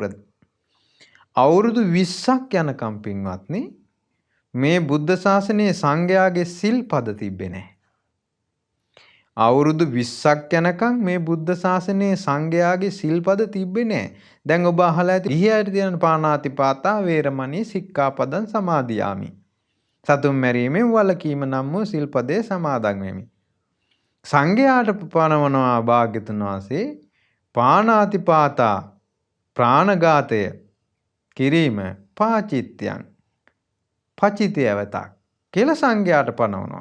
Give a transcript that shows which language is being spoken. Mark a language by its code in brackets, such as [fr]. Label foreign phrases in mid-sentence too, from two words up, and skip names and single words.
[si] අවුරුදු 20ක් යනකම් පින්වත්නි මේ බුද්ධ ශාසනයේ සංඝයාගේ සිල්පද තිබ්බේ නැහැ. අවුරුදු 20ක් යනකම් මේ බුද්ධ ශාසනයේ සංඝයාගේ සිල්පද තිබ්බේ නැහැ. දැන් ඔබ අහලා ඇති ඉහියට තියෙන [pi] පාණාතිපාතා වේරමණී සික්ඛාපදං සමාදියාමි. [si] සතුම් මැරීමෙන් වළකීම නම් වූ සිල්පදේ සමාදන් වෙමි. සංඝයාට පනවනවා භාග්‍යතුන් වහන්සේ පාණාතිපාතා ප්‍රාණඝාතය කිරීම පාචිත්‍යං පචිතයවතක් කියලා සංඝයාට පනවනවා.